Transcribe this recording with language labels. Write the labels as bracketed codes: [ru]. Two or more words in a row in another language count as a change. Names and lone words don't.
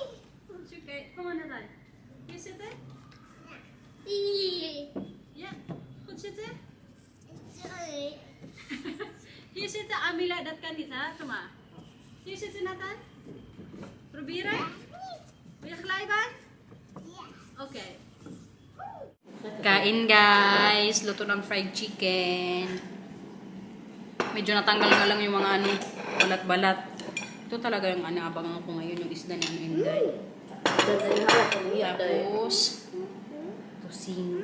[nl] Oké, kom maar Nathan. Hier zitten? Ja, goed zitten? Hier zitten, Mila, dat kan niet, hè? Kom maar. Hier zitten, Nathan. Proberen? Wil je glijbaan? Oké. [tl] Kain, guys. Luto ng [en] fried chicken. [tl] Medyo natanggal na lang yung mga balat-balat. Ito talaga yung abangan ko ngayon, yung isda ni Inday. Tapos, tosino.